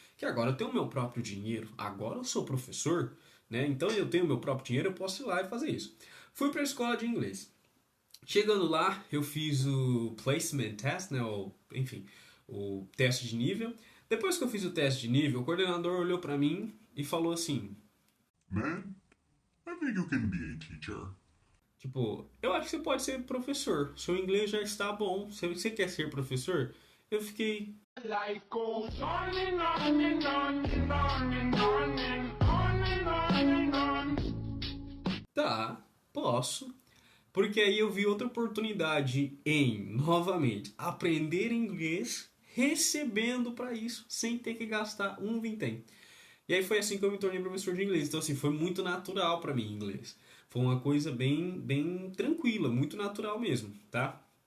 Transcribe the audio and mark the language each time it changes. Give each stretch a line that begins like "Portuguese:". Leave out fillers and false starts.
Portuguese: Que agora eu tenho o meu próprio dinheiro, agora eu sou professor, né? Então eu tenho o meu próprio dinheiro, eu posso ir lá e fazer isso. Fui para a escola de inglês. Chegando lá, eu fiz o placement test, né? Enfim, o teste de nível. Depois que eu fiz o teste de nível, o coordenador olhou pra mim e falou assim:
English: Man, I think you can be a teacher.
Portuguese: tipo, eu acho que você pode ser professor. Seu inglês já está bom. Você quer ser professor? Eu fiquei.
English: Life goes on and on and on and on and on and on and on and on.
Portuguese: Tá, posso. Porque aí eu vi outra oportunidade em, novamente, aprender inglês recebendo pra isso, sem ter que gastar um vintém. E aí foi assim que eu me tornei professor de inglês. Então, assim, foi muito natural pra mim inglês. Foi uma coisa bem, bem tranquila, muito natural mesmo, tá?